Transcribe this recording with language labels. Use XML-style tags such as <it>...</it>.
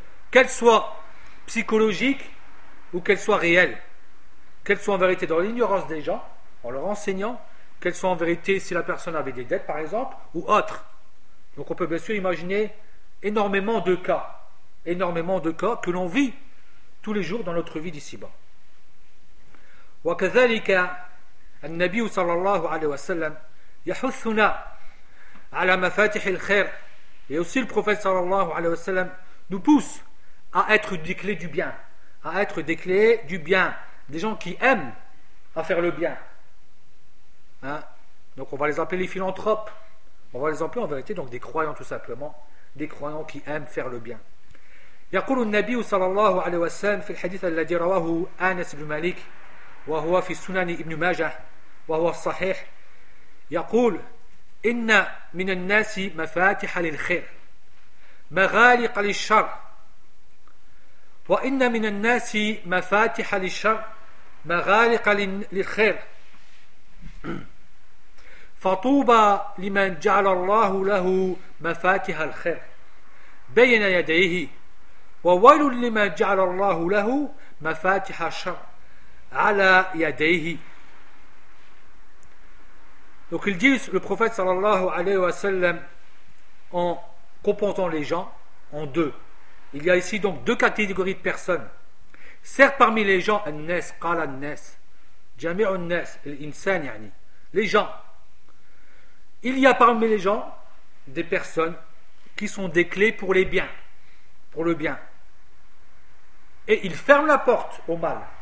<fr>Qu'elle soit psychologique ou qu'elle soit réelle, qu'elle soit en vérité dans l'ignorance des gens, en leur enseignant, qu'elle soit en vérité si la personne avait des dettes par exemple, ou autre. Donc on peut bien sûr imaginer énormément de cas que l'on vit tous les jours dans notre vie d'ici-bas.</fr> <ar>وكذلك النبي صلى الله عليه وسلم يحثنا على مفاتيح الخير.</ar> <fr>Et aussi le prophète صلى الله عليه وسلم nous pousse à être des clés du bien, à être des clés du bien, des gens qui aiment à faire le bien. Hein? Donc on va les appeler les philanthropes, on va les appeler en vérité donc des croyants tout simplement, des croyants qui aiment faire le bien.</fr> <ar>يقول النبي صلى الله عليه وسلم في الحديث الذي رواه أنس بن مالك وهو في سنن ابن ماجه وهو الصحيح يقول إن من الناس مفاتيح للخير مغالق للشر وإن من الناس مفاتيح للشر مغالق للخير فطوبى لمن جعل الله له مفاتيح الخير بين يديه وويل لما جعل الله له مفاتح شر على يديه.</ar> <fr>Donc il dit, le prophète sallallahu alayhi wa sallam, en confrontant les gens en deux, il y a ici donc deux catégories de personnes. Certes, parmi les gens,</fr> <ar>an-nas, qala an-nas, jami'u an-nas, l'insan yani,</ar> <fr>les gens, il y a parmi les gens des personnes qui sont des clés pour les biens, pour le bien, et ils ferment la porte au mal.</fr>